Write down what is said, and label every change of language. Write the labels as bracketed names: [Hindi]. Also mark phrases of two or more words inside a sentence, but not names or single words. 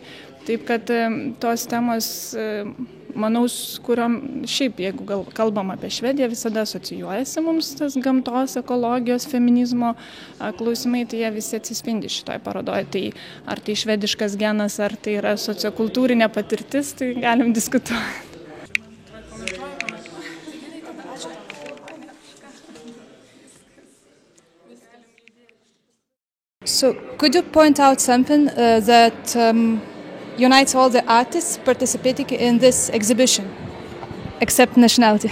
[Lithuanian] Taip kad tos temos, manau, kuriom šiaip, jeigu kalbam apie Švediją, visada asocijuojasi mums tas gamtos, ekologijos, feminizmo klausimai, tai jie visi atsispindi šitoj parodoje. Tai ar tai švediškas genas, ar tai yra sociokultūrinė patirtis, tai galim diskutuoti. [English] So, could you point out something that unites all the artists participating in this exhibition, except nationality?